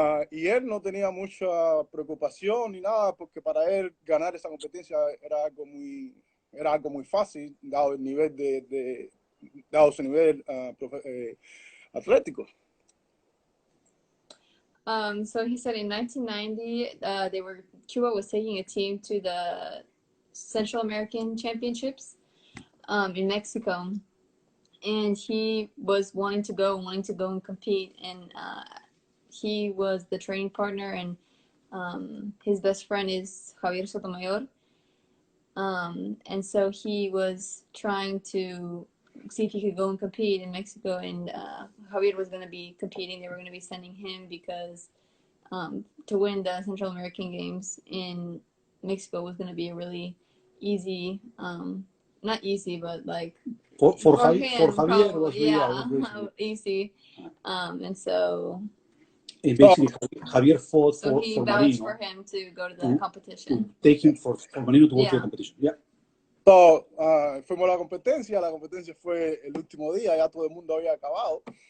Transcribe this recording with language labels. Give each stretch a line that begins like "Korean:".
Spanish: Y él no tenía mucha preocupación ni nada, porque para él ganar esa competencia era algo muy fácil, dado el nivel dado su nivel atlético.
English: So he said in 1990, Cuba was taking a team to the Central American Championships in Mexico, and he was wanting to go and compete, and he was the training partner, and his best friend is Javier Sotomayor, and so he was trying to see if he could go and compete in Mexico, and Javier was going to be competing. They were going to be sending him because to win the Central American Games in Mexico was going to be a really easy, not easy, but like for Javier was easy, and so. And basically, Javier fought so he for vouched Marino. for him to go to the competition. Take him for Marino to go to the competition. Yeah.
Spanish: So, fuimos a la competencia fue el último día, ya todo el mundo había acabado.